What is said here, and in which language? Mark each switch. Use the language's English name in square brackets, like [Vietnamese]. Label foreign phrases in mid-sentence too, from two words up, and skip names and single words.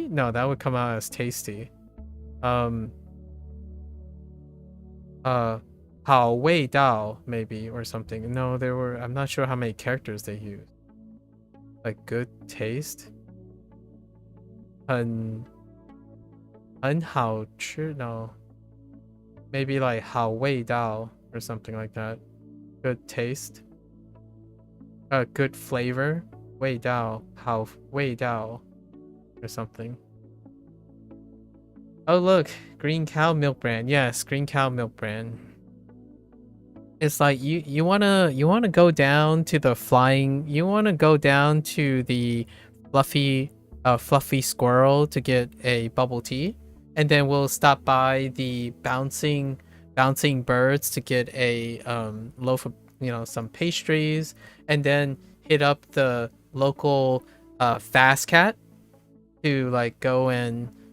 [English] No, that would come out as tasty. [Chinese] 好味道 [English] maybe, or something. No, I'm not sure how many characters they used. Like good taste. [Chinese] 很好吃? [English] No. Maybe like [Chinese] 好味道 [English] or something like that. Good taste. Good flavor. [Chinese] 味道, 好味道 [English] or something. Oh look, Green Cow Milk Brand. Yes, Green Cow Milk Brand. It's like you wanna go down to the fluffy squirrel to get a bubble tea, and then we'll stop by the bouncing birds to get a loaf of some pastries, and then hit up the local Fast Cat to like go and